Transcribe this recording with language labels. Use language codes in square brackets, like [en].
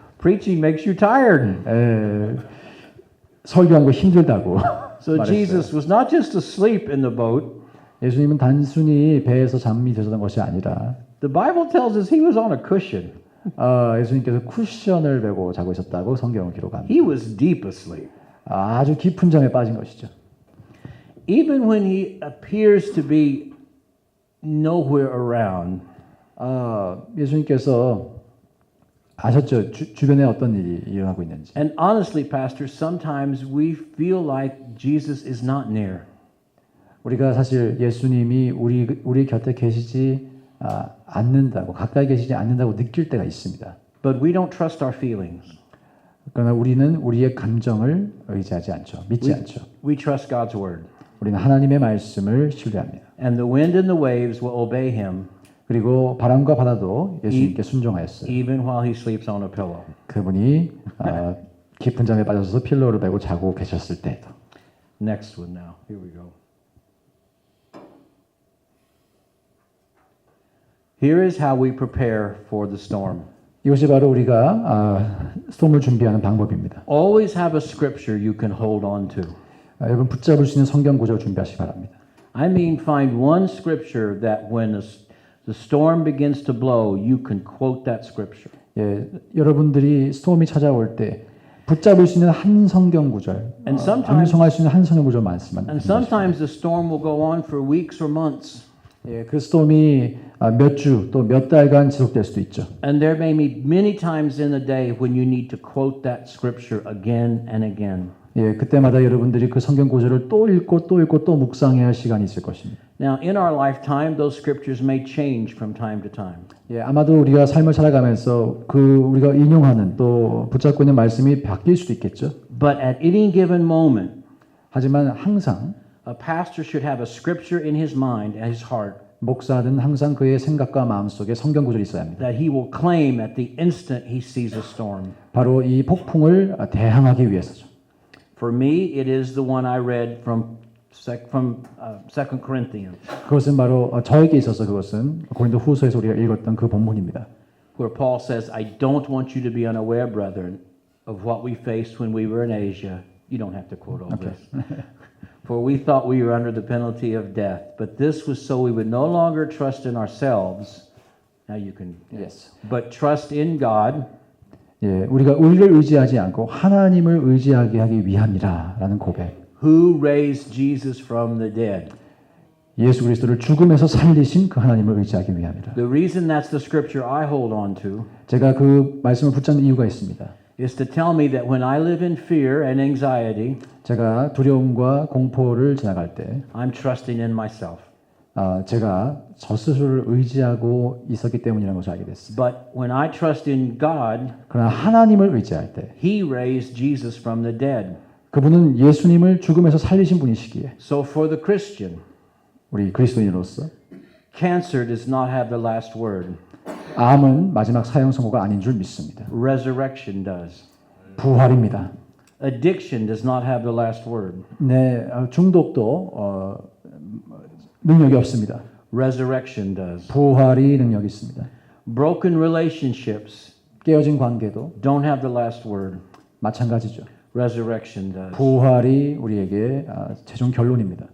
[en] Preaching makes you tired. [ko] 설교한 거 힘들다고. [en] So [ko] 말했어요. [en] Jesus was not just asleep in the boat. [ko] 예수님은 단순히 배에서 잠이 드셨던 것이 아니라 [en] The Bible tells us he was on a cushion. [ko] 예수님께서 쿠션을 메고 자고 있었다고 성경은 기록합니다. [en] He was deep asleep. [ko] 아주 깊은 잠에 빠진 것이죠. [en] Even when he appears to be nowhere around, [ko] 예수님께서 아셨죠? 주변에 어떤 일이 일어나고 있는지. [en] And honestly, Pastor, sometimes we feel like Jesus is not near. [ko] 우리가 사실 예수님이 우리 곁에 계시지 않는다고 가까이 계시지 않는다고 느낄 때가 있습니다. [en] But we don't trust our feelings. [ko] 그러나 우리는 우리의 감정을 의지하지 않죠. 믿지 않죠. [en] We trust God's word. [ko] 우리는 하나님의 말씀을 신뢰합니다. [en] And the wind and the waves will obey him [ko] 그리고 바람과 바다도 예수님께 순종하였어요. [en] even while he sleeps on a pillow. [ko] 그분이 깊은 잠에 빠져서 필로를 베고 자고 계셨을 때도. [en] Next one now. Here we go. Here is how we prepare for the storm. [ko] 이것이 바로 우리가 스톰을 준비하는 방법입니다. [en] Always have a scripture you can hold on to. [ko] 여러분 붙잡을 수 있는 성경 구절 준비하시기 바랍니다. [en] I mean, find one scripture that when the storm begins to blow, you can quote that scripture. [ko] 예, 여러분들이 스톰이 찾아올 때 붙잡을 수 있는 한 성경 구절, [en] And sometimes- [ko] 암송할 수 있는 한 성경 구절 많습니다. [en] And sometimes the storm will go on for weeks or months. [ko] 예, 그 스톰이 몇 주 또 몇 달간 지속될 수도 있죠. [en] And there may be many times in a day when you need to quote that scripture again and again. [ko] 예, 그때마다 여러분들이 그 성경 구절을 또 읽고 또 읽고 또 묵상해야 할 시간이 있을 것입니다. [en] Now, in our lifetime, those scriptures may change from time to time. [ko] 예, 아마도 우리가 삶을 살아가면서 우리가 인용하는 또 붙잡고 있는 말씀이 바뀔 수도 있겠죠. [en] But at any given moment, [ko] 하지만 항상 [en] a pastor should have a scripture in his mind and his heart [ko] 목사는 항상 그의 생각과 마음 속에 성경 구절이 있어야 합니다. [en] that he will claim at the instant he sees a storm. [ko] 바로 이 폭풍을 대항하기 위해서죠. [en] For me, it is the one I read from 2 Corinthians, [ko] 그것은 바로 저에게 있어서 그것은 고린도 후서에서 우리가 읽었던 그 본문입니다. [en] where Paul says, I don't want you to be unaware, brethren, of what we faced when we were in Asia. You don't have to quote all this. For we thought we were under the penalty of death, but this was so we would no longer trust in ourselves. Now you can, Yes. but trust in God, [ko] 예, 우리가 우리를 의지하지 않고 하나님을 의지하게 하기 위함이라라는 고백. [en] who raised Jesus from the dead. [ko] 예수 그리스도를 죽음에서 살리신 그 하나님을 의지하기 위함이라. [en] The reason that's the scripture I hold on to [ko] 제가 그 말씀을 붙잡는 이유가 있습니다. [en] is to tell me that when I live in fear and anxiety, [ko] 제가 두려움과 공포를 지나갈 때 [en] I'm trusting in myself. [ko] 제가 저 스스로를 의지하고 있었기 때문이라는 것을 알게 됐습니다. [en] But when I trust in God, [ko] 그러나 하나님을 의지할 때 [en] He raised Jesus from the dead. [ko] 그분은 예수님을 죽음에서 살리신 분이시기에 [en] So for the Christian, [ko] 우리 그리스도인으로서 [en] cancer does not have the last word. [ko] 암은 마지막 사형 선고가 아닌 줄 믿습니다. [en] Resurrection does. [ko] 부활입니다. [en] Addiction does not have the last word. [ko] 네, 중독도 능력이 없습니다. [en] Resurrection does. [ko] 부활이 능력이 있습니다. [en] Broken relationships [ko] 깨어진 관계도 [en] don't have the last word. [ko] 마찬가지죠. [en] Resurrection does. [ko] 부활이 우리에게 최종 결론입니다.